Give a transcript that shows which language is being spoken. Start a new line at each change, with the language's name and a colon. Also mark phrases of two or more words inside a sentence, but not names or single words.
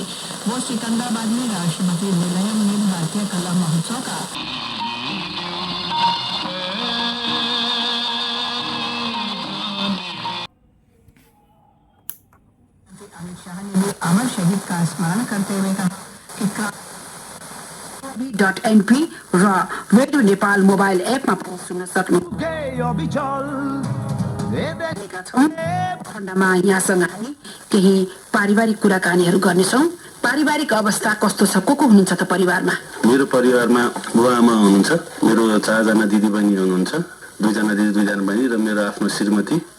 Hindi: वो सिकंदराबाद में राष्ट्रपति निलयम में भारतीय कला महोत्सव का अमित शाह ने भी अमर शहीद का स्मरण करते हुए कहा कि
Nepali: .mp र रेडियो नेपाल मोबाइल एपमा पनि सुन्न सक्नुहुनेका छौँ। खण्डमा यहाँसँग हामी केही पारिवारिक कुराकानीहरू गर्नेछौँ। पारिवारिक अवस्था कस्तो छ? को हुनुहुन्छ त परिवारमा? मेरो परिवारमा बुवा आमा हुनुहुन्छ, मेरो 4 जना दिदी बहिनी हुनुहुन्छ, 2 जना दिदी 2 जना बहिनी र मेरो आफ्नो श्रीमती।